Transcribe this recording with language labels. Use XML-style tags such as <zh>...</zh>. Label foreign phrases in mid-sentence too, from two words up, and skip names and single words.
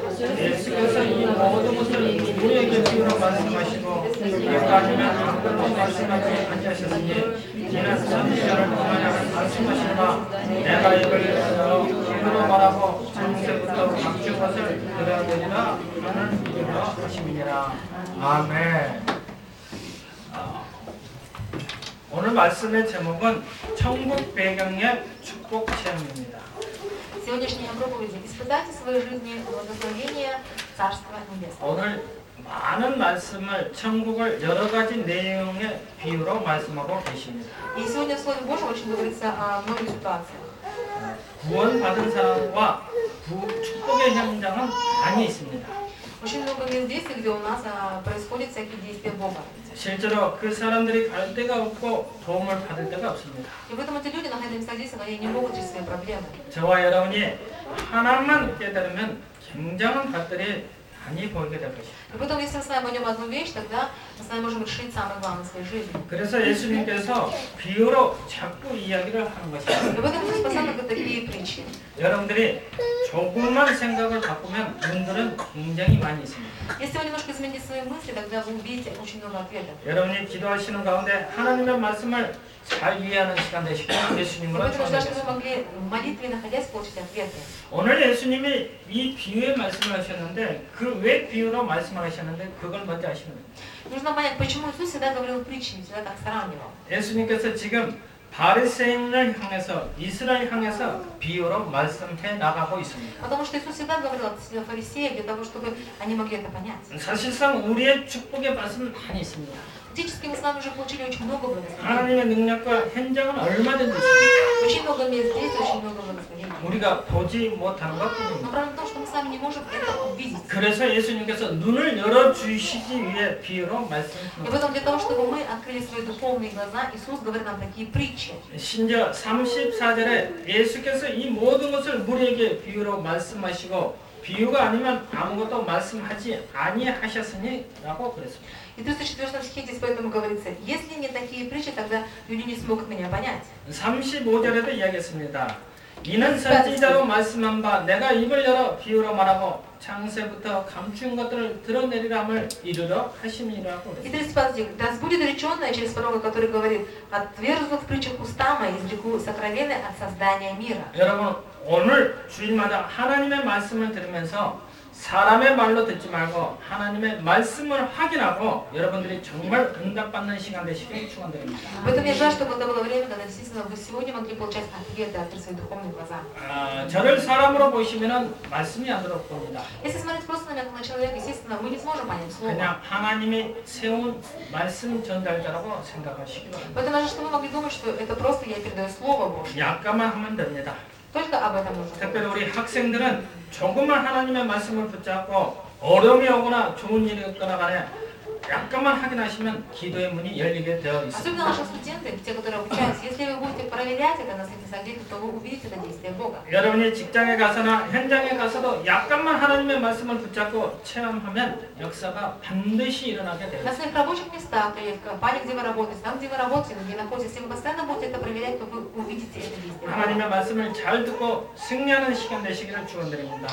<ko>예수께서 이 모든 것을 우리에게 비유로 말씀하시고 이유가 아니면 아무것도 말씀하지 않으셨으니 이는 선지자를 통하여 말씀하시나 내가 이걸 비유로 말하고 창세부터 감춘 것을 들어야 되리라 하는 이유로 하심이니라. 아멘. 오늘 말씀의 제목은 천국 배경의 축복 체험입니다.</ko> <ru>Сегодняшняя проповедь «Испытайте в своей жизни благословение Царства Небесного».</ru> <ko>오늘 많은 말씀을 천국을 여러 가지 내용의 비유로 말씀하고 계십니다.</ko> <ru>И сегодня в Слове Божьем очень говорится о многих ситуациях.</ru> <ko>구원받은 사람과 축복의 현장은 많이 있습니다.</ko> <ru>Очень много мест действий, где у нас происходят всякие действия Бога.</ru> <ko>실제로 그 사람들이 갈 데가 없고 도움을 받을 데가 없습니다.</ko> <ru>И поэтому эти люди, находясь здесь, они не могут решить свои проблемы.</ru> <ko>저와 여러분이 하나만 깨달으면 굉장한 것들이 많이 보이게 될 것입니다.</ko> <ru>И поэтому, если мы с вами поймем одну вещь, тогда мы с вами можем решить самое главное в своей жизни.</ru> <ko>그래서 예수님께서 비유로 자꾸 이야기를 하는 것입니다.</ko> <ru>И поэтому Иисус постоянно говорит такие притчи.</ru> <ko>여러분들이 조금만 생각을 바꾸면 문들은 굉장히 많이 있습니다.</ko> <ru>Если вы немножко измените свои мысли, тогда вы увидите очень много ответов.</ru> <ko>여러분이 기도하시는 가운데 하나님의 말씀을 잘 이해하는 시간 되시고 예수님으로</ko> <ru>Поэтому что вы</ru> <ko>전하겠습니다.</ko> <ru>могли в молитве находясь получить ответы.</ru> <ko>오늘 예수님이 이 비유의 말씀을 하셨는데 그 왜 비유로 말씀을 하셨는데 그걸 먼저 아시면 됩니다.</ko> <ru>Нужно понять, почему Иисус всегда говорил притчами, всегда так сравнивал.</ru> <ko>예수님께서 지금 바리새인을 향해서 이스라엘 향해서 비유로 말씀해 나가고 있습니다.</ko> <ru>Потому что Иисус всегда говорил от фарисеев для того, чтобы они могли это понять.</ru> <ko>사실상 우리의 축복의 말씀은 많이 있습니다.</ko> <ru>Фактически мы с вами уже получили очень много благословений.</ru> <ko>하나님의 능력과 현장은 얼마든지 있습니다.</ko> <ru>Очень много мест действий, очень много благословений.</ru> <ko>우리가 보지 못하는</ko> <ru>Но</ru> <ko>것뿐입니다.</ko> <ru>правда в том, что мы с вами не можем это увидеть.</ru> <ko>그래서 예수님께서 눈을 열어주시기 위해 비유로</ko> <ru>И</ru> <ko>말씀하셨습니다.</ko> <ru>поэтому для того, чтобы мы открыли свои духовные глаза, Иисус говорит нам такие притчи.</ru> <ko>심지어 34절에 예수께서 이 모든 것을 우리에게 비유로 말씀하시고 비유가 아니면 아무것도 말씀하지 아니하셨으니 라고 그랬습니다.</ko> <ru>И в 34 стихе здесь поэтому говорится, если не такие притчи, тогда люди не смогут меня понять.</ru> <ko>35절에도 이야기했습니다. 이는 선지자로 말씀한 바 내가 입을 열어 비유로 말하고 창세부터 감춘 것들을 드러내리라 함을 이루려 하심이라고</ko> <ru>И</ru> <ko>그랬습니다.</ko> <ru>35 стих. Да сбудет реченное через пророка, который говорит, отверзу в притчах уста мои, изреку сокровенное от создания мира.</ru> <ko>여러분 오늘 주일마다 하나님의 말씀을 들으면서 사람의 말로 듣지 말고 하나님의 말씀을 확인하고 여러분들이 정말 응답받는 시간 되시길 축원드립니다.</ko> <ru>Поэтому я желаю, чтобы это было время, когда действительно вы сегодня могли получать ответы от своих духовных глаза.</ru> <ko>저를 사람으로 보시면은 말씀이 안 들어옵니다.</ko> <ru>Если смотреть просто на человека, естественно, мы не сможем понять слово.</ru> <ko>그냥 하나님이 세운 말씀 전달자라고 생각하시기 바랍니다.</ko> <ru>Поэтому даже что мы могли думать, что это просто я передаю слово Божье.</ru> <ko>약간만 하면 됩니다.</ko> <ru>Только об этом нужно</ru> <ko>특별히</ko> <ru>говорить.</ru> <ko>우리 학생들은 조금만 하나님의 말씀을 붙잡고 어려움이 오거나 좋은 일이 없거나 간에 약간만 확인하시면 기도의 문이 열리게 되어 있습니다.</ko> <ru>Особенно наши студенты, те, которые обучаются, если вы будете проверять это на свете согретых, то вы увидите это действие Бога.</ru> <ko>여러분이 직장에 가서나 현장에 가서도 약간만 하나님의 말씀을 붙잡고 체험하면 역사가 반드시 일어나게 되어</ko> <ru>На</ru> <ko>있습니다.</ko> <ru>своих рабочих местах или в компании, где вы работаете, там, где вы работаете, где находитесь, если вы постоянно будете это проверять, то вы увидите это действие Бога.</ru> <ko>하나님의 말씀을 잘 듣고 승리하는 시간 되시기를 축원드립니다.</ko>